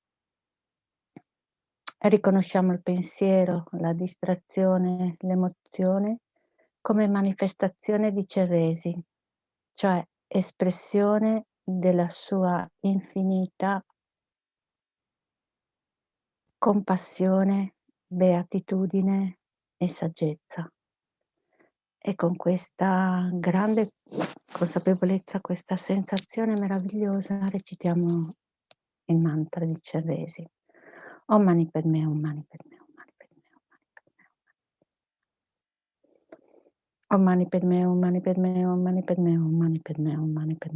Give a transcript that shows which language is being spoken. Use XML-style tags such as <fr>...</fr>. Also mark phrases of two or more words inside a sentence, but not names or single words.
<it>E riconosciamo il pensiero, la distrazione, l'emozione come manifestazione di Chenrezig, cioè espressione della sua infinita compassione, beatitudine e saggezza. E con questa grande consapevolezza, questa sensazione meravigliosa, recitiamo il mantra di Chenrezig.</it> <sa>Om Mani Padme, Om Mani Padme, Om Mani Padme, Om Mani Padme, Om Mani Padme, Om Mani Padme, Om Mani Padme, Om Mani Padme, Om Mani Padme.</sa>